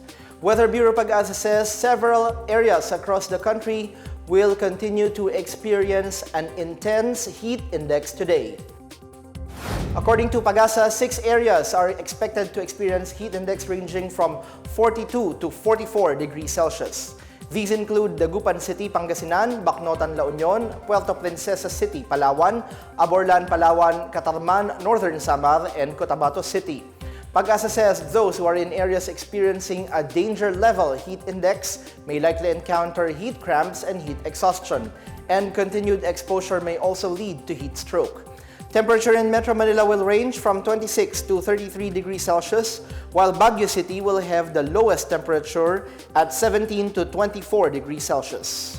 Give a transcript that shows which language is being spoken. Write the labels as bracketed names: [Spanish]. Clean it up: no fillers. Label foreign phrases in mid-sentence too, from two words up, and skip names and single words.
[English] Weather Bureau PAGASA says several areas across the country will continue to experience an intense heat index today. According to PAGASA, 6 areas are expected to experience heat index ranging from 42 to 44 degrees Celsius. These include Dagupan City, Pangasinan, Bacnotan, La Union, Puerto Princesa City, Palawan, Aborlan, Palawan, Catarman, Northern Samar, and Cotabato City. PAGASA says those who are in areas experiencing a danger level heat index may likely encounter heat cramps and heat exhaustion, and continued exposure may also lead to heat stroke. Temperature in Metro Manila will range from 26 to 33 degrees Celsius, while Baguio City will have the lowest temperature at 17 to 24 degrees Celsius.